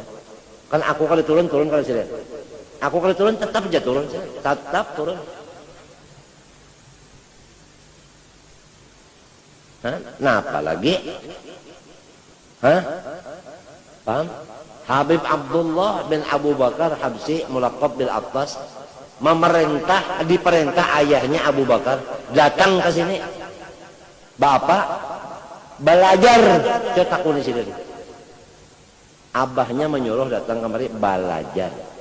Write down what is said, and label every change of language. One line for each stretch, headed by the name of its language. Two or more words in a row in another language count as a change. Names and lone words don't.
Banjar: Kan aku kada turun kada Sidin. Aku kada turun tetap aja turun, tetap turun.
Indonesian: Nah apalagi? Paham? Habib Abdullah bin Abu Bakar Habsi mulaqab bil Attas diperintah ayahnya Abu Bakar datang ke sini. Bapak belajar cetak kuning sini. Abahnya menyuruh datang kemari belajar.